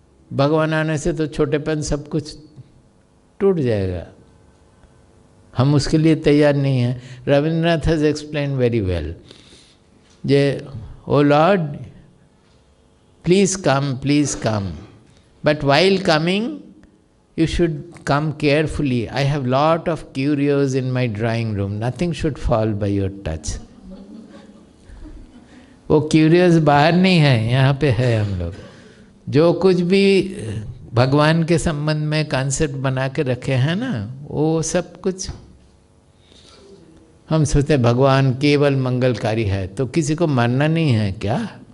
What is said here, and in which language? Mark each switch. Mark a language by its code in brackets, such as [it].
[hi] भगवान आने से तो छोटेपन सब कुछ टूट जाएगा। हम उसके लिए तैयार नहीं हैं। [en] Rabindranath has explain very well, जे O lord please come, but while coming you should come carefully. I have lot of curios in my drawing room. Nothing should fall by your touch. [hi] वो curious बाहर नहीं है, यहाँ पे है हम लोग। जो कुछ भी भगवान के संबंध में कॉन्सेप्ट बना के रखे हैं ना, वो सब कुछ हम सोचते हैं भगवान केवल मंगलकारी है, तो किसी को मरना नहीं है क्या?